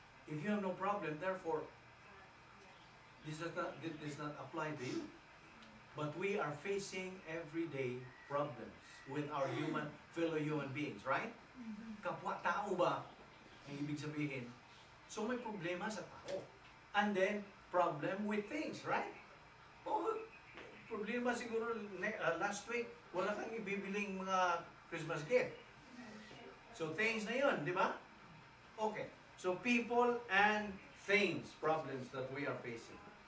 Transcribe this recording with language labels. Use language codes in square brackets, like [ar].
[en] If you have no problem, therefore, this does not apply to you. But we are facing everyday problems with our fellow human beings, right? [tl] Kapwa-tao ba ang ibig sabihin? So may problema sa tao. [en] And then, problem with things, right? [tl] Oh, problema siguro last week, wala kang ibibiling mga Christmas gift. [en] So things [tl] na yun, di ba? [en] Okay. So people and things, problems that we are facing.